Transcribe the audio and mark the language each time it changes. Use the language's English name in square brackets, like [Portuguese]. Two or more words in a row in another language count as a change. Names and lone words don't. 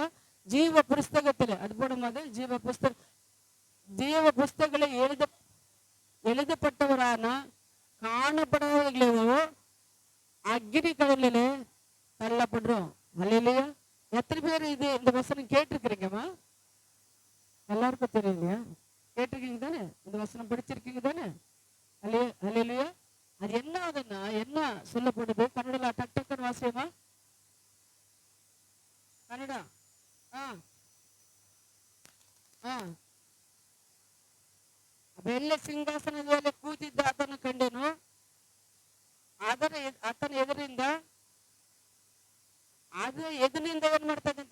[Tamil] ஜீவ புஸ்தகத்தில் அது போடும்போது ஜீவ புஸ்தகங்களை எழுதப்பட்டவரான காணப்படாதவர்களோ அக்னி கடலிலே தள்ளப்படுறோம். அல்லேலூயா. எத்தனை பேர் இந்த வசனம் கேட்டிருக்கிறீங்கம்மா? எல்லாருக்கும் தெரியும். ஓகேங்க தானே? அல்லேலூயா. அது என்ன ஆகுதுன்னா என்ன சொல்லப்படுது? கன்னடல டக் டக்குன்னு வாசியமா ಕನ್ನಡ. [Kannada] ಬೆಳ್ಳಿ ಸಿಂಹಾಸನದ ಮೇಲೆ ಕೂತಿದ್ದ ಆತನ ಕಂಡೆನು. ಆತನ ಎದುರಿಂದ ಏನ್ ಮಾಡ್ತದಂತೆ?